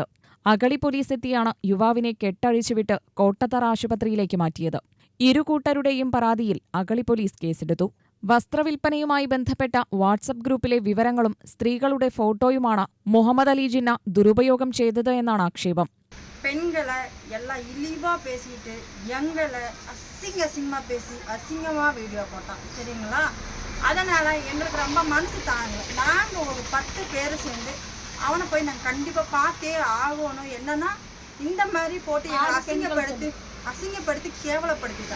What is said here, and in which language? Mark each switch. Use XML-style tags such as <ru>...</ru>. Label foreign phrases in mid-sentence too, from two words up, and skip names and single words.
<ml>അഗളി പോലീസ് എത്തിയാണ് യുവാവിനെ കെട്ടഴിച്ചുവിട്ട് കോട്ടത്തറ ആശുപത്രിയിലേക്ക് മാറ്റിയത്. ഇരുകൂട്ടരുടെയും പരാതിയിൽ അഗളി പോലീസ് കേസെടുത്തു. വസ്ത്രവിൽപ്പനയുമായി ബന്ധപ്പെട്ട വാട്സപ്പ് ഗ്രൂപ്പിലെ വിവരങ്ങളും സ്ത്രീകളുടെ ഫോട്ടോയുമാണ് മുഹമ്മദ് അലി ജിന്ന ദുരുപയോഗം ചെയ്തത് എന്നാണ് ആക്ഷേപം.</ml> <ta>பெண்களை எல்லாம் இழிவா பேசிட்டு எங்களை அசிங்கமா பேசி அசிங்கமா வீடியோ போட்டான். சரிங்களா? அதனால எங்களுக்கு ரொம்ப மனசு தாங்க. நாங்கள் ஒரு 10 பேர் சேர்ந்து அவனை போய் நாங்கள் கண்டிப்பாக பார்த்தே ஆகணும். என்னன்னா இந்த மாதிரி போட்டு எங்களை அசிங்கப்படுத்தி கேவலப்படுத்திட்டான்.</ta>